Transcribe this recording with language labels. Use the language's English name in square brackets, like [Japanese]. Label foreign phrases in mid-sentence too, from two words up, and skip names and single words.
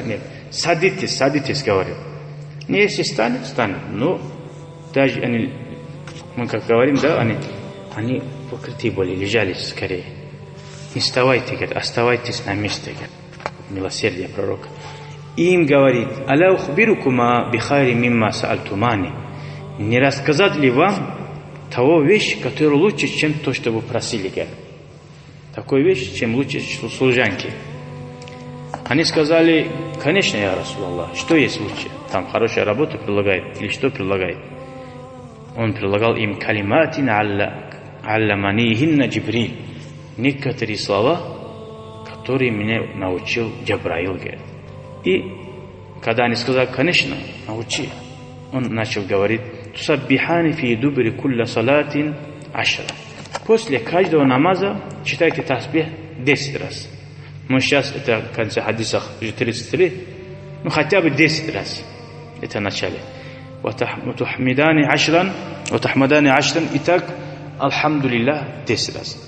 [Russian] Нет, садитесь, говорил. Не, если станет. Но даже они, мы как говорим, да, они покрытые были, лежали скорее. Не вставайте, говорит, оставайтесь на месте, говорит. Милосердие пророка. И им говорит: [Arabic] «ألا أخبركما بخير مما سألتماني». [Russian] Не рассказать ли вам того вещь, которая лучше, чем то, что вы просили, говорит. Такой вещь, чем лучше служанки. Они сказали: конечно, [Arabic] يا رسول الله, [Russian] что есть лучше? Там хорошая работа предлагает, или что предлагает? Он предлагал им [Arabic] كلمات علمنيهن جبريل. [Russian] Некоторые слова, которые меня научил Джабраил, говорит. И когда они сказали: конечно, научи, он начал говорить: [Arabic] تسبحان في دبر كل صلاة عشرا. [Russian] После каждого намаза читайте тасбих 10 раз. Мы сейчас, это в конце хадисах уже 33, ну хотя бы 10 раз. Это в начале. [Arabic] وتحمدان عشرا. [Russian] Итак, Алхамдулиллах 10 раз.